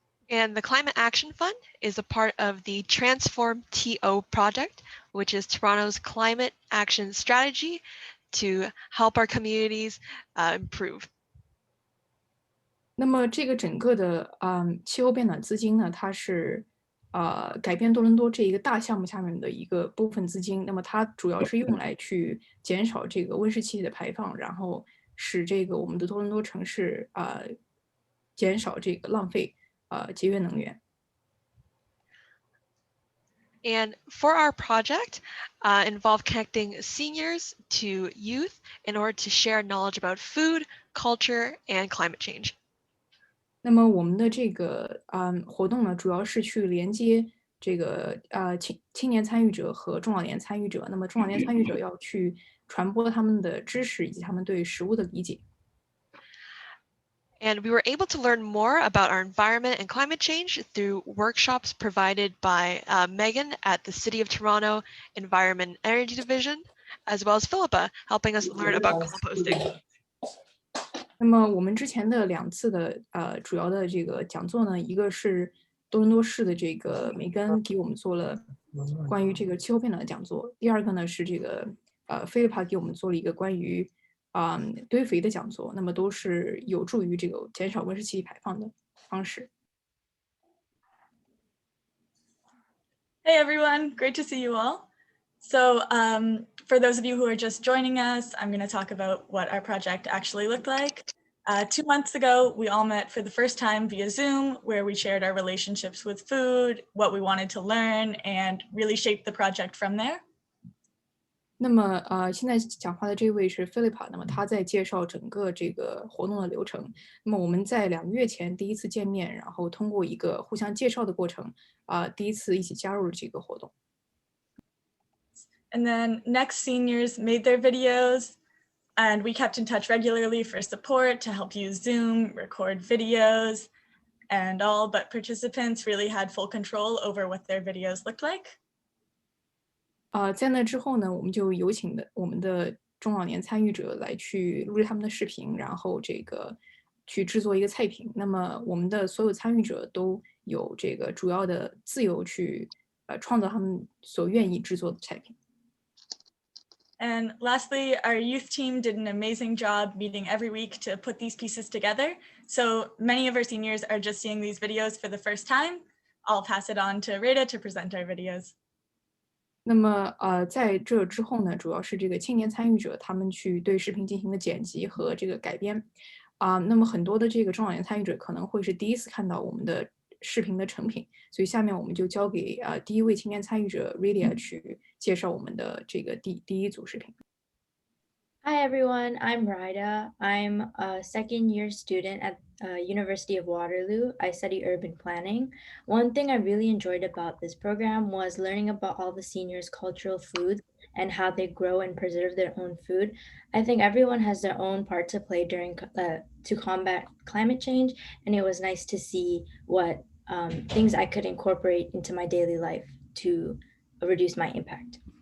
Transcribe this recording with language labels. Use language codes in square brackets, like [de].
[en] And the Climate Action Fund is a part of the Transform.TO project, which is Toronto's climate action strategy to help our communities improve. [zh] 那么这个整个的气候变暖资金呢，它是改变多伦多这一个大项目下面的一个部分资金。那么它主要是用来去减少这个温室气体的排放，然后使这个我们的多伦多城市减少这个浪费，节约能源。 [en] And for our project, involve connecting seniors to youth in order to share knowledge about food, culture, and climate change. [zh] 那么我们的这个活动呢，主要是去连接这个青年参与者和中老年参与者。那么中老年参与者要去传播他们的知识以及他们对食物的理解。 [en] And we were able to learn more about our environment and climate change through workshops provided by Megan at the City of Toronto Environment and Energy Division, as well as Philippa helping us learn about composting. [zh] 那么我们之前的2次的主要的这个讲座呢，一个是多伦多市的这个梅根给我们做了关于这个气候变暖的讲座，第二个呢是这个菲利帕给我们做了一个关于堆肥的讲座，那么都是有助于这个减少温室气体排放的方式。 [en] Hey everyone, great to see you all. So for those of you who are just joining us, I'm going to talk about what our project actually looked like. 2 months ago, we all met for the first time via Zoom, where we shared our relationships with food, what we wanted to learn, and really shaped the project from there. [zh] 那么现在讲话的这位是 Philippa， 那么他在介绍整个这个活动的流程。那么我们在2个月前第一次见面，然后通过一个互相介绍的过程，第一次一起加入了这个活动。 [en] And then next seniors made their videos, and we kept in touch regularly for support to help use Zoom, record videos, and all, but participants really had full control over what their videos looked like. [zh] 在那之后呢，我们就有请我们的中老年参与者来去录制他们的视频，然后这个去制作一个菜品。那么我们的所有参与者都有这个主要的自由去创造他们所愿意制作的菜品。 [en] And lastly, our youth team did an amazing job meeting every week to put these pieces together. So many of our seniors are just seeing these videos for the first time. I'll pass it on to Rita to present our videos. [zh] 那么在这之后呢，主要是这个青年参与者他们去对视频进行了剪辑和这个改编。那么很多的这个中老年参与者可能会是第一次看到我们的视频的成品，所以下面我们就交给第一位青年参与者 Rita 去介绍我们的这个第一组视频。 [en] Hi everyone, I'm Rida. I'm a second-year student at University of Waterloo. I study urban planning. One thing I really enjoyed about this program was learning about all the seniors' cultural foods and how they grow and preserve their own food. I think everyone has their own part to play to combat climate change, and it was nice to see what things I could incorporate into my daily life to reduce my impact.